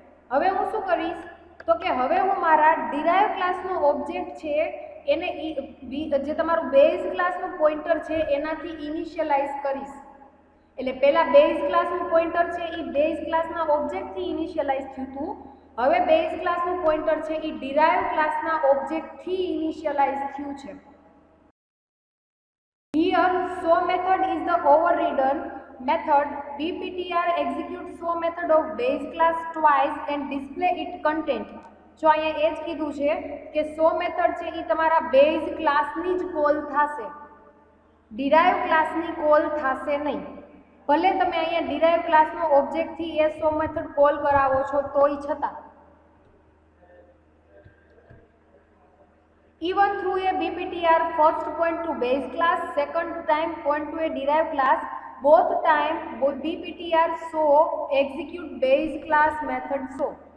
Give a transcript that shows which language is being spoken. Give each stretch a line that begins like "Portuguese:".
Gujarati: હવે હું શું કરીશ તો કે હવે હું મારા ડિરાઇવ ક્લાસનો ઓબ્જેક્ટ છે એને જે તમારું બેઝ ક્લાસનું પોઇન્ટર છે એનાથી ઇનિશિયલાઇઝ કરીશ. એટલે પહેલા બેઝ ક્લાસનું પોઇન્ટર છે એ બેઝ ક્લાસના ઓબ્જેક્ટથી ઇનિશિયલાઇઝ થયું હતું. હવે બેઝ ક્લાસનું પોઇન્ટર છે એ ડિરાઇવ ક્લાસના ઓબ્જેક્ટથી ઇનિશિયલાઇઝ થયું છે.
English: Here show method is the overridden method. bptr execute show method of base class twice and display its content.
Gujarati: જો અહીંયા એ જ કીધું છે કે show method છે એ તમારા બેઝ ક્લાસની જ કોલ થશે, ડિરાઇવ ક્લાસની કોલ થશે નહીં. ભલે તમે અહીંયા ડિરાઇવ ક્લાસનો ઓબ્જેક્ટથી એ show method કોલ કરાવો છો તોય છતાં.
English: even through a BPTR, first point to base class, second time point to a derived class, both time BPTR show execute base class method show.